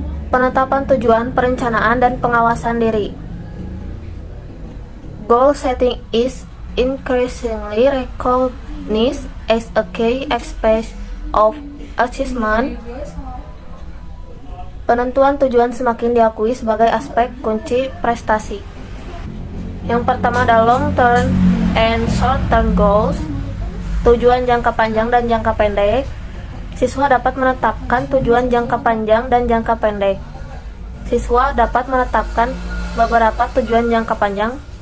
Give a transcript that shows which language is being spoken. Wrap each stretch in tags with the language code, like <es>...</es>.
<id>Penetapan tujuan, perencanaan, dan pengawasan diri.</id> <en>Goal setting is increasingly recognized as a key aspect of achievement.</en> <id>Penentuan tujuan semakin diakui sebagai aspek kunci prestasi. Yang pertama ada</id> <en>long term and short term goals.</en> <id>Tujuan jangka panjang dan jangka pendek. Siswa dapat menetapkan tujuan jangka panjang dan jangka pendek. Siswa dapat menetapkan beberapa tujuan jangka panjang</id>